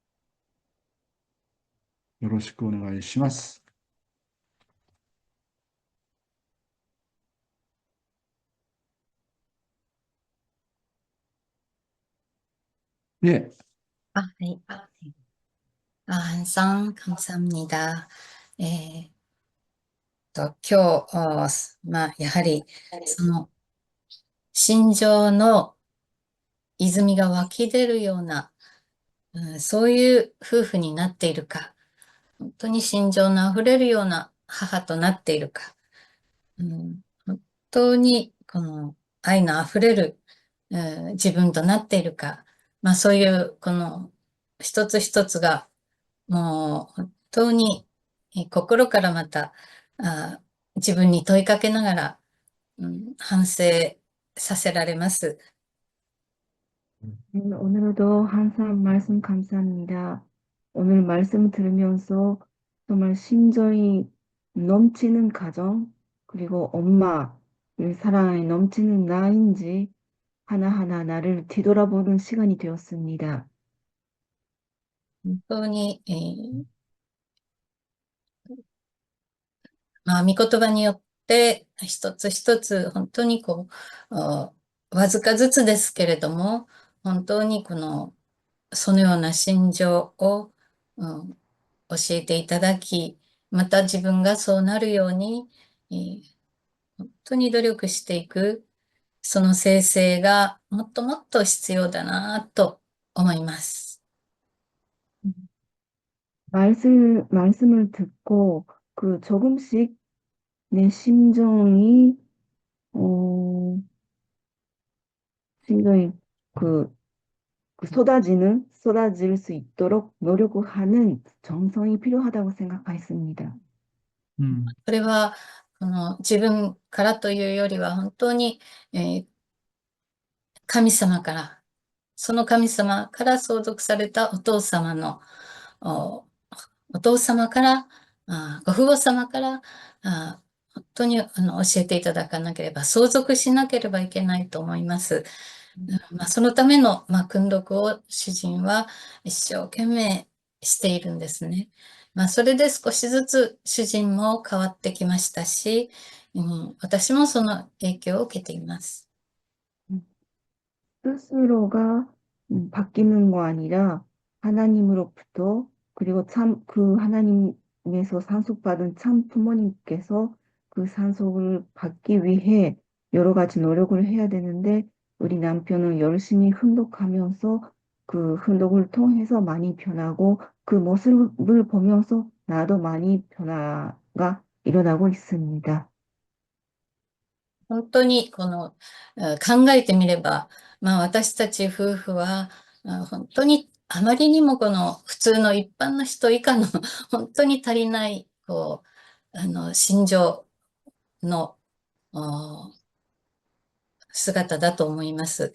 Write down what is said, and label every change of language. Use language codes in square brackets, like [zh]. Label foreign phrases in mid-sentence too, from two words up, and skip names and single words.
[ja] よろしくお願いします. [ko] 네, 네. 한상 감사합니다. [ja] 今日、やはり、その、心情の泉が湧き出るような、そういう夫婦になっているか、本当に心情の溢れるような母となっているか、本当にこの愛の溢れる、自分となっているか、そういうこの一つ一つがもう本当に心からまた自分に問いかけながら、反省させられます。 [ko] 오늘도 항상 말씀 감사합니다. 오늘 말씀 들으면서 정말 심정이 넘치는 가정, 그리고 엄마, 사랑이 넘치는 나인지 하나하나 나를 뒤돌아보는 시간이 되었습니다. [ja] 本当に、御言葉によって一つ一つ本当にこうわずかずつですけれども本当にこのそのような心情を、教えていただき、また自分がそうなるように、本当に努力していく、その生成がもっともっと必要だなと思います。 [ko] 말씀을 듣고 조금씩 내 어, 심정이 그, 쏟아질 수 있도록 노력을 하는 정성이 필요하다고 생각했습니다. [ja] これは、自分からというよりは、本当に、神様から、その神様から相続されたお父様の、お、お父様から、ご父母様から、本当に教えていただかなければ、相続しなければいけないと思います。そのための、訓読を主人は一生懸命しているんですね。それで少しずつ主人も変わってきましたし、私もその影響を受けています。 [ko] 스스로가 바뀌는 거 아니라 하나님으로부터 그리고 그 하나님에서 상속받은 참 부모님께서 그 상속을 받기 위해 여러 가지 노력을 해야 되는데 우리 남편은 열심히 훈독하면서 그 훈독을 통해서 많이 변하고 그 모습을 보면서 나도 많이 변화가 일어나고 있습니다. [ja] 本当に考えてみれば、私たち夫婦は、本当にあまりにも普通の一般の人以下の本当に足りない、心情の姿だと思います。